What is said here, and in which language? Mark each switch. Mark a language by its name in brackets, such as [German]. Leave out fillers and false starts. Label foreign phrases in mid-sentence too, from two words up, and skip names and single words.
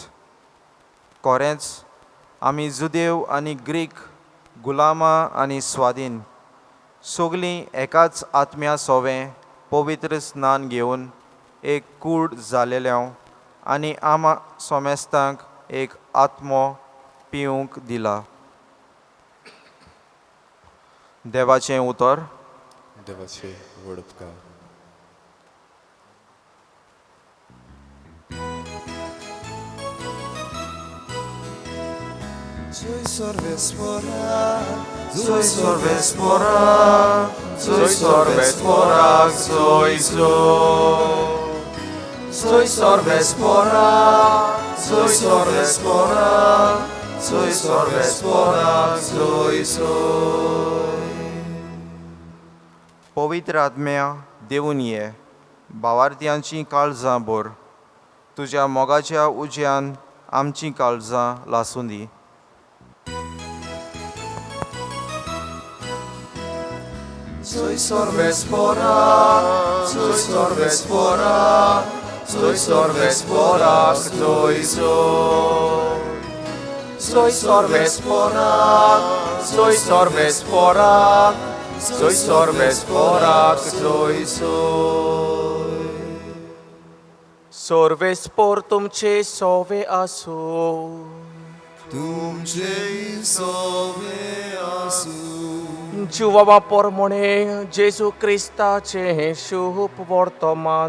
[Konkani] खरेंच, आमी जुदेव आनी ग्रीक, गुलामां आनी स्वाधीन सगळीं एकाच आत्म्या सवें पवित्र स्नान घेवन एक कूड जालेल्यांव आनी आमा सोमेस्तांक एक आत्मो पिवूंक दिला. देवाचें उतर. देवाचे वडपकार. Soy sorbespora, Soy sorbespora, soy sorbespora, soy soy sorbespora, soy sorbespora, soy sorbespora, soy. पवित्र आत्म्या देवून ये, भावार्थ्यांची काळजां भर. तुज्या मोगाच्या उज्यान आमचीं काळजां लासूं दी. Soy sorbespora, soy sorbespora, soy sorbespora, soy. Soy sorbespora, soy sorbespora, soy sorbespora, soy. सोर्वेस्पोर तुमचे सोवे आसो. तुमचे सोवे आसू. जुवावा पोरमोणे जेजू क्रिस्ताचे शुभ वर्तमान.